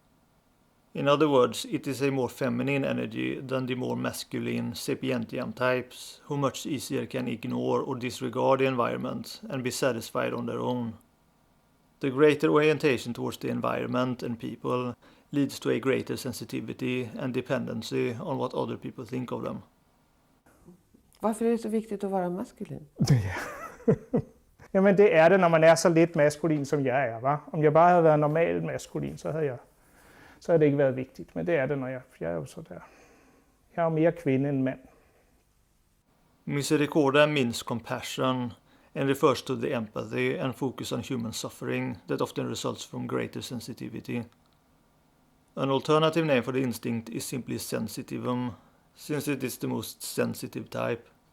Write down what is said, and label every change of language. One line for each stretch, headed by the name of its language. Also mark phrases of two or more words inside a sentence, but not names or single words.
English: In other words, it is a more feminine energy than the more masculine sapientiam types, who much easier can ignore or disregard the environment and be satisfied on their own. The greater orientation towards the environment and people leads to a greater sensitivity and dependency on what other people think of them.
Swedish: Varför är det så viktigt att vara maskulin?
Danish: Jamen det er det, når man er så lidt maskulin, som jeg er, va? Om jeg bare havde været normal maskulin, så havde det ikke været vigtigt. Men det er det, når jeg er jo så der. Jeg er jo mere kvinde end mand.
English: Misericordia means compassion and refers to the empathy and focus on human suffering that often results from greater sensitivity. An alternative name for the instinct is simply sensitivum, since it is the most sensitive type.